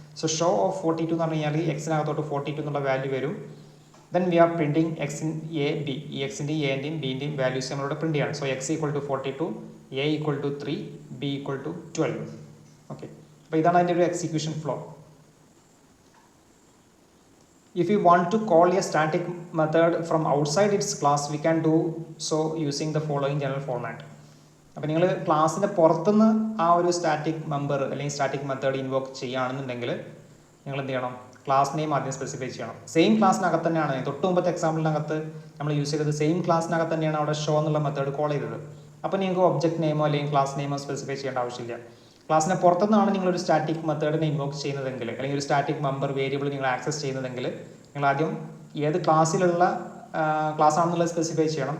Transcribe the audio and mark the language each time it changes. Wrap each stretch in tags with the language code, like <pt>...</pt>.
<ml>So show of 42 എന്ന് പറഞ്ഞു കഴിഞ്ഞാൽ എക്സിനകത്തോട്ട് 42 എന്നുള്ള വാല്യൂ വരും.</ml> <en>Then we are printing x in a b.</en> <ml>ഈ എക്സിൻ്റെയും എൻ്റെയും ബിൻ്റെയും വാല്യൂസ് നമ്മളിവിടെ പ്രിൻറ്റ് ചെയ്യണം.</ml> <en>So x equal to 42, a equal to 3, b equal to 12.</en> <ml>Okay, അപ്പോൾ ഇതാണ് അതിൻ്റെ ഒരു execution flow.</ml> <en>If you want to call a static method from outside its class, we can do so using the following general format.</en> <ml>അപ്പോൾ നിങ്ങൾ ക്ലാസ്സിൻ്റെ പുറത്തുനിന്ന് ആ ഒരു സ്റ്റാറ്റിക് മെമ്പർ അല്ലെങ്കിൽ സ്റ്റാറ്റിക് മെത്തേഡ് ഇൻവോക്ക് ചെയ്യുകയാണെന്നുണ്ടെങ്കിൽ നിങ്ങൾ എന്ത് ചെയ്യണം, ക്ലാസ് നെയിം ആദ്യം സ്പെസിഫൈ ചെയ്യണം. സെയിം ക്ലാസ്സിനകത്ത് തന്നെയാണ്, തൊട്ട് മുമ്പത്തെ എക്സാമ്പിളിനകത്ത് നമ്മൾ യൂസ് ചെയ്തത് സെയിം ക്ലാസ്സിനകത്ത് തന്നെയാണ് അവിടെ ഷോ എന്നുള്ള മെത്തേഡ് കോൾ ചെയ്തത്. അപ്പോൾ നിങ്ങൾക്ക് ഒബ്ജക്റ്റ് നെയിമോ അല്ലെങ്കിൽ ക്ലാസ് നെയിമോ സ്പെസിഫൈ ചെയ്യേണ്ട ആവശ്യമില്ല. ക്ലാസ്സിന് പുറത്തുനിന്നാണ് നിങ്ങളൊരു സ്റ്റാറ്റിക് മെത്തേഡിനെ ഇൻവോക്ക് ചെയ്യുന്നതെങ്കിൽ അല്ലെങ്കിൽ ഒരു സ്റ്റാറ്റിക് മെമ്പർ വേരിയബിൾ നിങ്ങൾ ആക്സസ് ചെയ്യുന്നതെങ്കിൽ നിങ്ങൾ ആദ്യം ഏത് ക്ലാസ്സിലുള്ള ക്ലാസ് ആണെന്നുള്ളത് സ്പെസിഫൈ ചെയ്യണം.</ml>